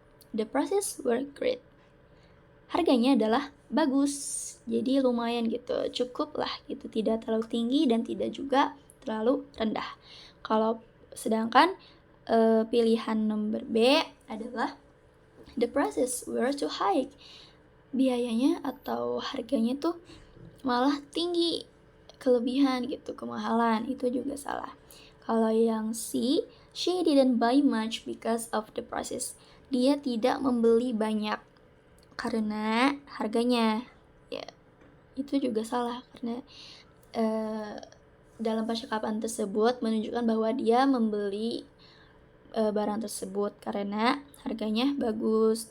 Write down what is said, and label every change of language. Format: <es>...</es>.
<en>The prices were great.</en> <id>Harganya adalah bagus, jadi lumayan gitu, cukup lah gitu, tidak terlalu tinggi dan tidak juga terlalu rendah. Sedangkan pilihan nomor B adalah</id> <en>the prices were too high.</en> <id>Biayanya atau harganya tuh malah tinggi, kelebihan gitu, kemahalan. Itu juga salah. Kalau yang C,</id> <en>she didn't buy much because of the prices.</en> <id>Dia tidak membeli banyak karena harganya. Ya, itu juga salah karena dalam percakapan tersebut menunjukkan bahwa dia membeli barang tersebut karena harganya bagus.</id>